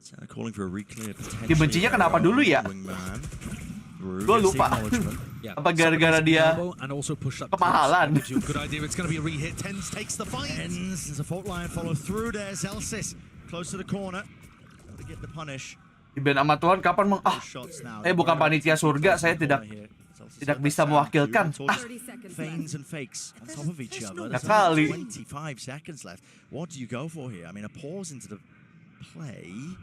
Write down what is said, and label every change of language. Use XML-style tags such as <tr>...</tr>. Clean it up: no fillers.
<en>Calling for a reclear.</en> <id>Dibencinya kenapa dulu ya? Gue lupa. Apa gara-gara dia kemahalan?</id> <en>Good idea. It's going to be a re-hit. Tens takes the fight. There's a fault line follow through. There's Elsis close to the corner. To get the punish.</en> <id>Di band sama Tuhan kapan bukan panitia surga, saya tidak bisa mewakilkan.</id> <en>Feigns and fakes on top of each other.</en> <id>Ya kali.</id> <en>25 seconds left. What do you go for here? I mean, a pause into the play.</en>